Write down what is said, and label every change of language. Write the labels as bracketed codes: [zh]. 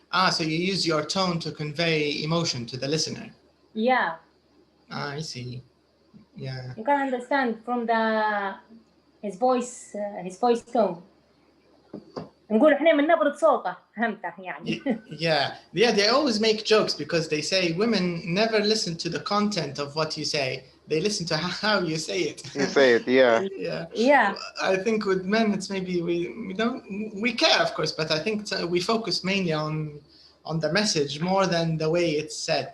[en] So you use your tone to convey emotion to the listener. Yeah. I see. Yeah. You can understand from his voice tone. [ar] نقول احنا من نبرة صوته فهمته يعني. [en] Yeah, they always make jokes because they say women never listen to the content of what you say. They listen to how you say it. You say it, yeah. Yeah. I think with men, it's maybe we care, of course, but I think we focus mainly on the message more than the way it's said.